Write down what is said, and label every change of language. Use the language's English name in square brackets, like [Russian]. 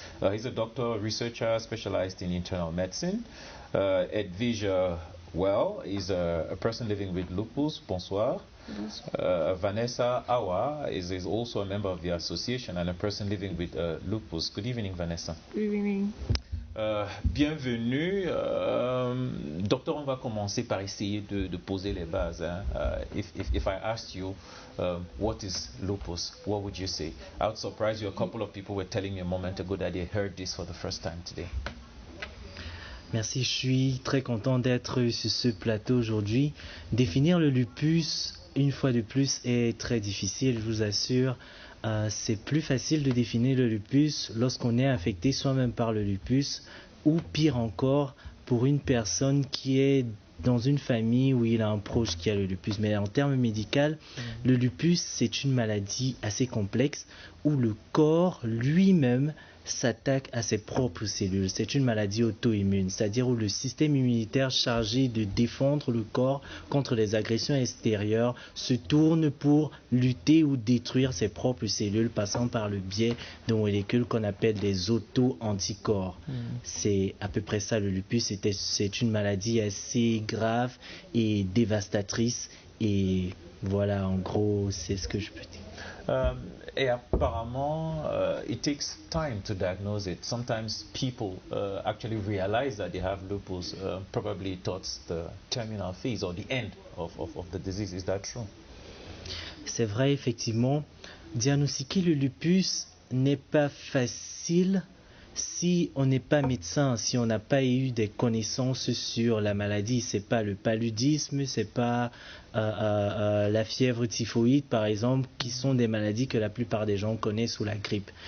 [English] He's a doctor, researcher specialized in internal medicine. Edwige Well is a person living with lupus. [French] Bonsoir. [English] Vanessa Awa is also a member of the association and a person living with lupus. Good evening, Vanessa. Good evening. [French] Bienvenue. Docteur, on va commencer par essayer de poser les bases. [English] If I asked you what is lupus, what would you say? I would surprise you. A couple of people were telling me a moment ago that they heard this for the first time today. [French] Merci, je suis très content d'être sur ce plateau aujourd'hui. Définir le lupus, une fois de plus, est très difficile, je vous assure. C'est plus facile de définir le lupus lorsqu'on est affecté soi-même par le lupus ou pire encore pour une personne qui est dans une famille où il a un proche qui a le lupus. Mais en termes médicaux, le lupus, c'est une maladie assez complexe où le corps lui-même s'attaque à ses propres cellules. C'est une maladie auto-immune, c'est-à-dire où le système immunitaire chargé de défendre le corps contre les agressions extérieures se tourne pour lutter ou détruire ses propres cellules, passant par le biais de molécules qu'on appelle des auto-anticorps. C'est à peu près ça le lupus. C'est une maladie assez grave et dévastatrice. Et voilà, en gros, c'est ce que je peux dire. Et apparemment, [English] it takes time to diagnose it. Sometimes people actually realize that they have lupus probably towards the terminal phase or the end of the disease. Is that true? [French] C'est vrai, effectivement. Diagnostiquer le lupus n'est pas facile si on n'est pas médecin, si on n'a pas eu des connaissances sur la maladie. C'est pas le paludisme, c'est pas la fièvre typhoïde par exemple, qui sont des maladies que la plupart des gens connaissent, ou la grippe.